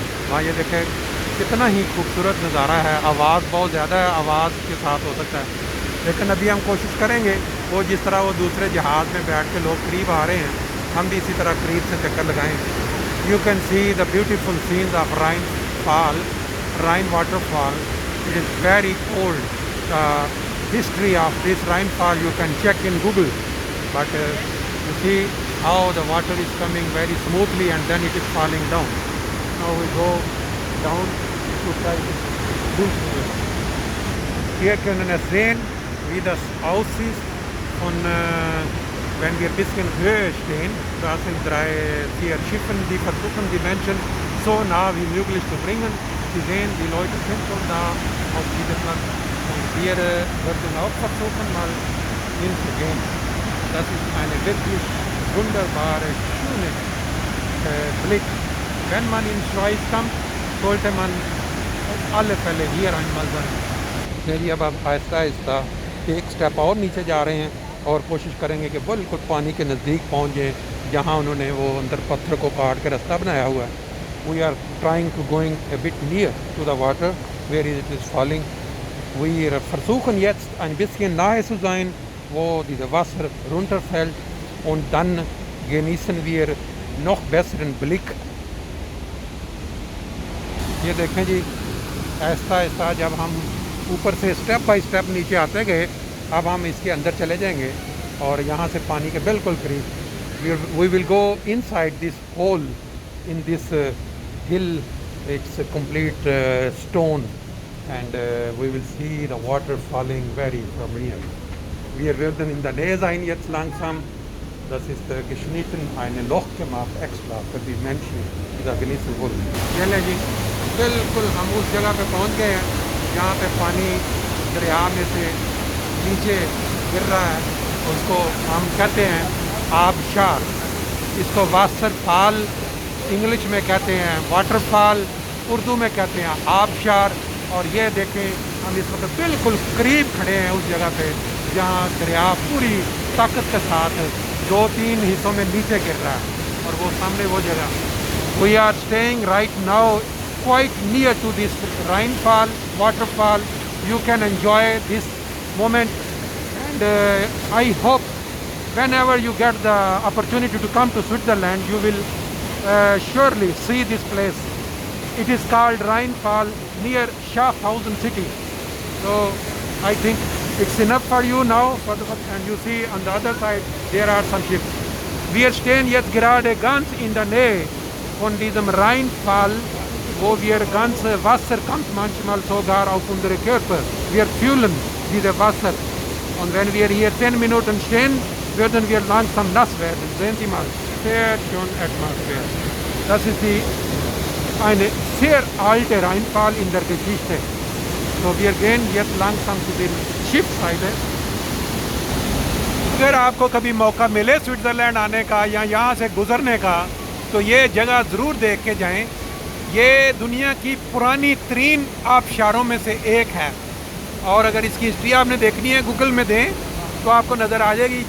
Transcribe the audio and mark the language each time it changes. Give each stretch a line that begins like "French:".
Hindi: वहाँ ये देखें कितना ही खूबसूरत नज़ारा है। आवाज़ बहुत ज़्यादा है, आवाज़ के साथ हो सकता है, लेकिन अभी हम कोशिश करेंगे वो जिस तरह वो दूसरे जहाज़ में बैठ के लोग करीब आ रहे हैं, हम भी इसी तरह करीब से चक्कर लगाएँ।
English: You can see the beautiful scenes of Rhine fall, Rhine waterfall. It is very old history of this rainfall you can check in Google, but you see how the water is coming very smoothly and then it is falling down. Now we go down to try to do here.
German: Hier können es sehen, wie das aussieht von wenn wir ein bisschen höher stehen. Da sind 3-4 Schiffen, die versuchen die Menschen so nah wie möglich zu bringen. Sie sehen, die Leute sind schon da auf diesem Platz. Wir würden auch versuchen, mal hinzugehen. Das ist eine wirklich wunderbare, schöne Blick. Wenn man in Schweiz kommt, sollte man auf alle Fälle hier einmal sein.
Hindi: चलिए अब आप आहिस्ता आहिस्ता एक step और नीचे जा रहे हैं और कोशिश करेंगे कि बिल्कुल पानी के नज़दीक पहुँच जाए जहाँ उन्होंने वो अंदर पत्थर को काट के रास्ता बनाया हुआ है।
English: We are trying to going a bit near to the water where it is falling.
German: Wir versuchen jetzt ein bisschen nahe zu sein, wo dieses Wasser runterfällt, und dann genießen wir noch besseren Blick.
Hindi: ये देखें जी, ऐसा ऐसा जब हम ऊपर से step by step नीचे आते गए, अब हम इसके अंदर चले जाएंगे और यहाँ से पानी के बिल्कुल करीब।
English: We will go inside this hole in this hill. It's a complete stone. And we will see the water falling very from near.
German: Wir werden in der Nähe sein jetzt langsam. Das ist geschnitten, ein Loch gemacht extra für die Menschen, die da genießen wollen.
Hindi: चलिए जी, बिल्कुल हम उस जगह पे पहुंच गए हैं जहाँ पे पानी दरिया में से नीचे गिर रहा है। उसको हम कहते हैं आबशार। इसको वाटरफॉल इंग्लिश में कहते हैं, वाटरफॉल उर्दू में कहते हैं आबशार। और ये देखें हम इस वक्त बिल्कुल करीब खड़े हैं उस जगह पे जहाँ दरिया पूरी ताकत के साथ 2-3 हिस्सों में नीचे गिर रहा है, और वो सामने वो जगह।
English: We are staying right now quite near to this rainfall, waterfall. You can enjoy this moment, and I hope whenever you get the opportunity to come to Switzerland, you will surely see this place. It is called Rheinfall near Schaffhausen city. So I think it's enough for you now. And you see on the other side there are some ships.
German: Wir stehen jetzt gerade ganz in der Nähe von diesem Rheinfall, wo wir ganze Wasser kommt manchmal sogar auf unsere Körper. Wir fühlen dieses Wasser. Und wenn wir hier 10 Minuten stehen, würden wir langsam nass werden. Sehen Sie mal, sehr schön Atmosphäre. Das ist eine sehr alte Rheinfall in der Geschichte. So, wir gehen jetzt langsam zu der Schiffsseite.
Hindi: अगर आपको कभी मौका मिले Switzerland आने का या यहाँ से गुज़रने का, तो ये जगह ज़रूर देख के जाएं। ये दुनिया की पुरानी तरीन आबशारों में से एक है, और अगर इसकी हिस्ट्री आपने देखनी है गूगल में दें तो आपको नज़र आ जाएगी।